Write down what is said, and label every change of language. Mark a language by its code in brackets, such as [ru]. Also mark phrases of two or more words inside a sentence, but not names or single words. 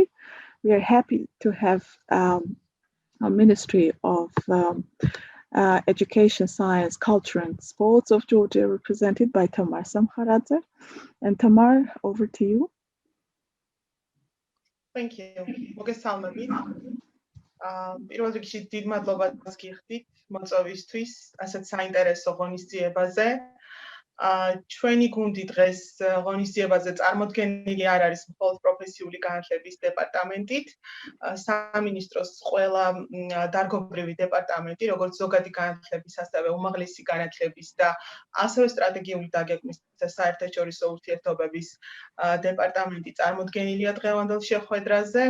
[en] We are happy to have our Ministry of Education, Science, Culture and Sports of Georgia represented by Tamar Samkharadze. And Tamar, over to you. Thank you. [ka] მოგესალმებით. პირველ რიგში დიდ მადლობას გიხდით მოწვევისთვის ასეთ საინტერესო ღონისძიებაზე. ჩვენი გუნდი დღეს ღონისძიებაზე წარმოდგენილი არ არის მხოლოდ პროფესიული განათლების დეპარტამენტით, სამინისტროს ყველა დარგობრივი დეპარტამენტი, როგორც ზოგადი განათლების, ასევე უმაღლესი განათლების და ასევე სტრატეგიული დაგეგმვის და საერთაშორისო ურთიერთობების დეპარტამენტი წარმოდგენილია დღევანდელ შეხვედრაზე.